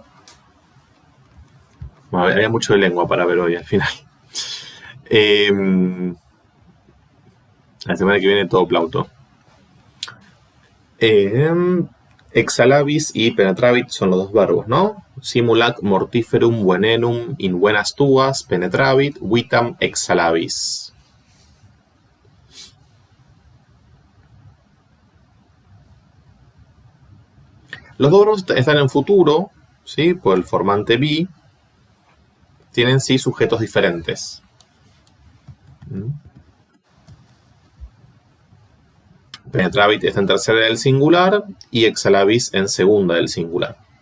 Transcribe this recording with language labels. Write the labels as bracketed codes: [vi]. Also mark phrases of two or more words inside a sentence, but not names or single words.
[es] Bueno, había mucho de lengua para ver hoy al final. La semana que viene todo Plauto. Exalabis y penetravit son los dos verbos, ¿no? [la] Simulac mortiferum venenum in buenas tuas penetravit vitam exalabis. [es] Los dos verbos están en futuro, ¿sí? Por el formante be, tienen sí sujetos diferentes. Penetravit está en tercera del singular y exalabis en segunda del singular.